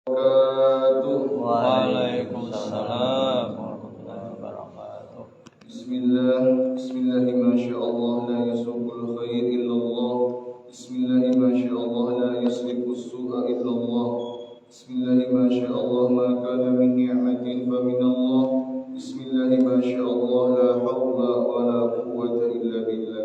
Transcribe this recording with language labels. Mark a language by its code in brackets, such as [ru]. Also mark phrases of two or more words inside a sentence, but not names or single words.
[ar] وعليكم السلام ورحمة الله وبركاته. Bismillah, ما شاء الله لا يسوق الخير إلا الله. بسم الله، ما شاء الله لا يصرف السوء إلا الله. بسم الله، ما شاء الله ما كان من نعمة فمن الله. بسم الله، ما شاء الله لا حول ولا قوة إلا بالله.